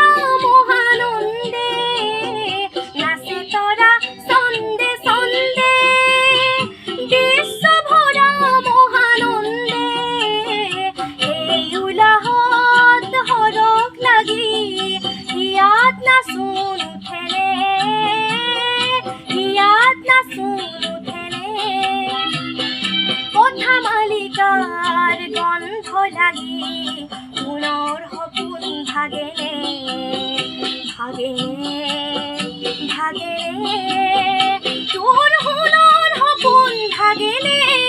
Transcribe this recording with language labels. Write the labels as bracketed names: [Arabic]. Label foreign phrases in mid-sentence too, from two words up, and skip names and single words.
[Bangla] মহানন্দে, নাচে তোরা ছন্দে ছন্দে বিশ্ব ভরা মহানন্দে, [Assamese] এই উলাহত হৰক লাগি হিয়াত নাচোন উঠেলে, হিয়াত নাচোন উঠেলে, কথা মালিকাৰ গন্ধ লাগি পুনৰ সপোন ভাগেলে, ভাগেলে, ভাগেলে, তোৰ সোণৰ সপোন ভাগেলে।